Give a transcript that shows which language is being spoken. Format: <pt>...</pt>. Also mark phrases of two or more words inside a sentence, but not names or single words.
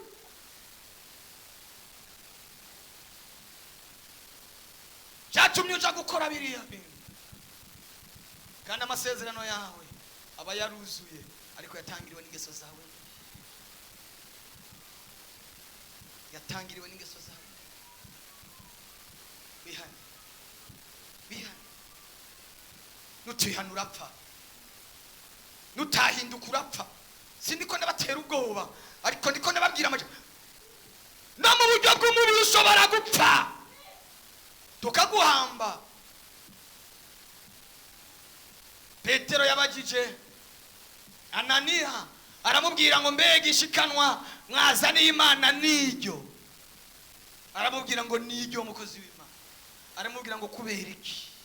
<rn>Cyatumye uja gukora biriya bintu kandi amasezerano yawe aba yaruzuye ariko yatangiriwe n'ingeso zawe, bihane nutihana urapfa, nutahinduka urapfa. Sindiko ndabatera ubwoba ariko ndiko ndababwira amajambo no mu buryo bw'umubiri ushobora gupfa tukaguhamba. Petero yabagije Ananiya aramubwira ngo mbega ishikanwa mwazaniye Imana niryo, aramubwira ngo niryo mukozi w'Imana, aramubwira ngo kubera iki</rn>